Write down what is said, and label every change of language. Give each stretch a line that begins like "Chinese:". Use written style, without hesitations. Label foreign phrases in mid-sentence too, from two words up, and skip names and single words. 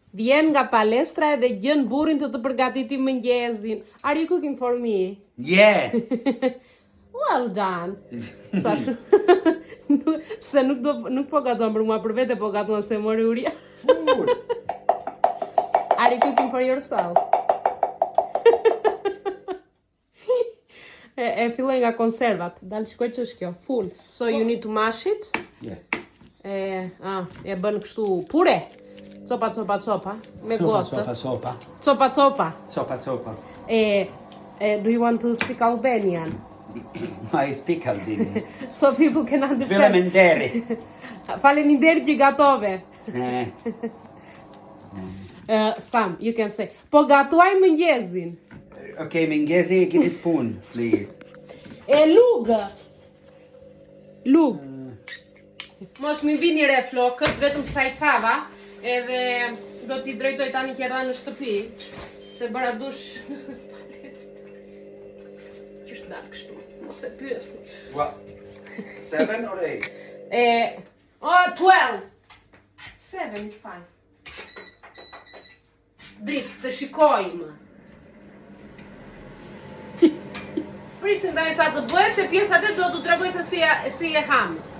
Albanian: Vjen nga palestra edhe gjën burrin të përgatiti mëngjesin.
English: Are you cooking for me? Yeah. Well done.
Albanian: Sa se nuk po gatuan për mua për vete, po gatuan se mori uria.
English: Food. Are you cooking for yourself?
Albanian: E filloj nga konservat. Dal shkoj që është kjo,
English: full. So you need to mash it. Yeah.
Albanian: E bën kështu pure. Copa. Me gotë. Sopa.
English: Do you want to speak Albanian? I speak Albanian. So people can understand.
Albanian: Faleminderit që gatove.
English: Sam, you can say.
Albanian: Po gatuaj mëngjesin. Okay, mëngjesi,
English: give me spoon, please.
Albanian: Lug. Mos mi vini re flokët, vetëm sa I fava, edhe do t'i drejtoj tani që erdha në shtëpi, se bëra dush në palestra. Qështë dalë kështu, mos e pyesni.
English: What? 7 or 8? 12. 7 is fine.
Albanian: Dritë, të shikojmë. Prisin tani sa të bëhet, e pjesat e do t'u tregoj se si e hamë.